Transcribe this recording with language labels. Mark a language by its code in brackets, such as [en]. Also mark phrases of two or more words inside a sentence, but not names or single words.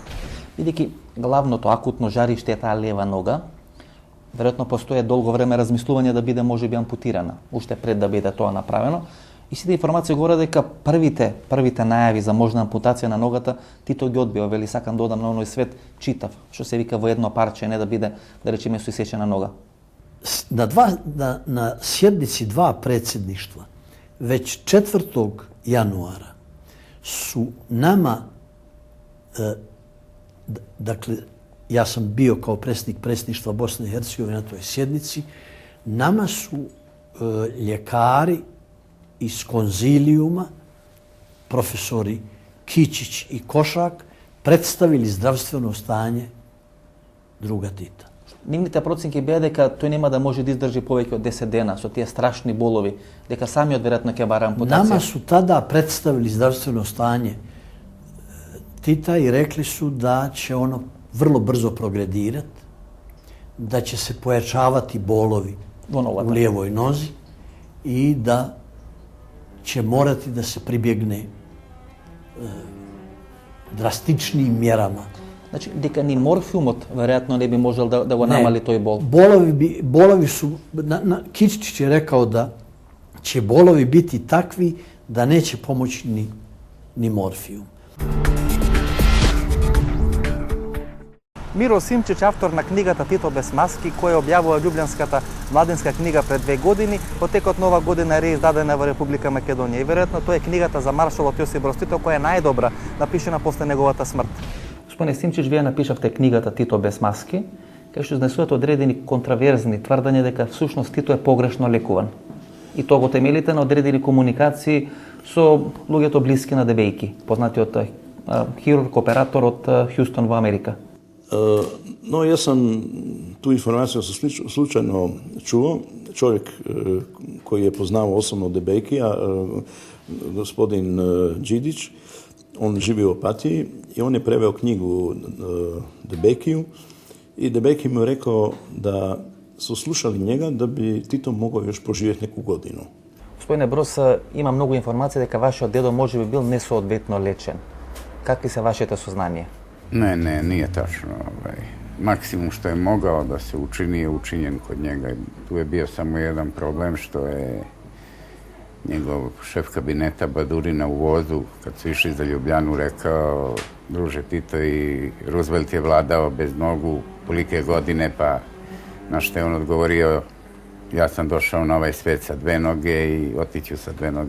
[mk] Бидејќи главното акутно жариште е таа лева нога, веројатно постоje долго време размислување да биде можеби ампутирана, уште пред да биде тоа направено. И сите информации говорат дека првите најави за можна ампутација на ногата Тито ги одбива, вели сакам да одам на оној свет читав, што се вика во едно парче, не да биде, да речеме, со исечена нога. [bs] Na sjednici dva predsjedništva već 4. januara su nama, dakle, ja sam bio kao predsjednik predsjedništva Bosne i Hercegovine na toj sjednici, nama su ljekari iz konzilijuma, profesori Kičić i Košak, predstavili zdravstveno stanje druga Tita. [mk] Нивните проценки беа дека тој нема да може да издржи повеќе од 10 дена со тие страшни болови, дека самиот веројатно ќе бара ампутација. [bs] Nama su tada predstavili zdravstveno stanje Tita i rekli su da će ono vrlo brzo progredirati, da će se pojačavati bolovi u lijevoj nozi i da će morati da se pribjegne drastičnijim mjerama. [mk] Значи, дека ни морфиумот веројатно не би можел да го намали тој бол. [bs] Bolovi su, Kičić je rekao da će bolovi biti takvi da neće pomoći ni morfijum. [mk] Миро Симчич, автор на книгата Тито без маски, која објавува Љубљанската младинска книга пред 2 години, во текот на ова година е реиздадена во Република Македонија. И веројатно тоа е книгата за маршалот Јосип Брз Тито, која е најдобра напишена после неговата смрт. Господине Симчич, вие напишавте книгата Тито без маски, кај што изнесувате одредени контраверзни тврдања дека всушност Тито е погрешно лекуван. И тоа го темелите на одредени комуникации со луѓето блиски на Дебејки, познатиот хирург, оператор од Хјустон во Америка. [hr] No, ja sam tu informaciju slučajno čuo. Čovjek koji je poznao osobno Debekija, gospodin Đidić, on živi u Opatiji i on je preveo knjigu Debekiju i Debeki mu je rekao da su slušali njega da bi Tito mogao još poživjeti neku godinu. [sr] Gospodine Broz, ima mnogo informacija [mk] дека вашиот дедо може би бил несоодветно лечен. Какви се вашите сознанија? [sr] Ne, nije tačno. Maksimum što je mogao da se učini je učinjen kod njega. Tu je bio samo jedan problem što je njegov šef kabineta Badurina u vozu, kad su išli za Ljubljanu, rekao: druže Tito, i Roosevelt je vladao bez nogu tolike godine, pa na što je on odgovorio: ja sam došao na ovaj svet sa 2 noge i otiću sa 2 noge.